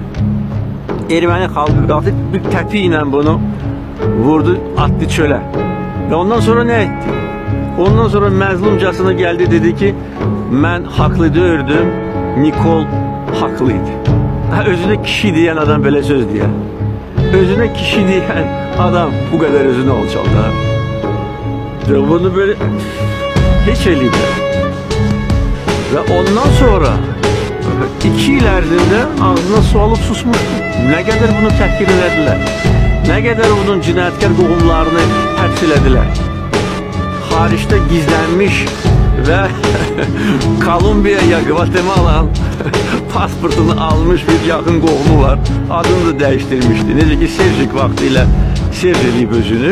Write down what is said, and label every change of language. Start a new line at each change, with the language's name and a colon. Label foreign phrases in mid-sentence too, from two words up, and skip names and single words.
Azerbaijani: Erməni xalqı qalxdı, bir təpi ilə bunu vurdu, attı çölə. Və ondan sonra nə etdi? Ondan sonra məzlumcasına geldi, dedi ki, mən haqlı deyirdim, Nikol haqlıydı. Özünə kişi deyən adam belə söz deyər.
Turkish: Özüne kişi diyen adam bu kadar özünü alçaldı. Bunu böyle hiç elinde.
Azerbaijani: Ve ondan sonra 2 yıl ərzində ağzına su alıp susmuşdu.
Turkish: Ne kadar
Azerbaijani: bunu təhqir elədilər.
Turkish: Ne kadar
Azerbaijani: bunun cinayətkar qohumlarını həbs elədilər. Xaricdə gizlənmiş ve Kolumbiyaya, Guatemala'nın pasportunu almış bir yakın qohumu var.
Turkish: Adını da değiştirmişti.
Azerbaijani: Necə ki Serjik vaxtilə Serj eləyib özünü.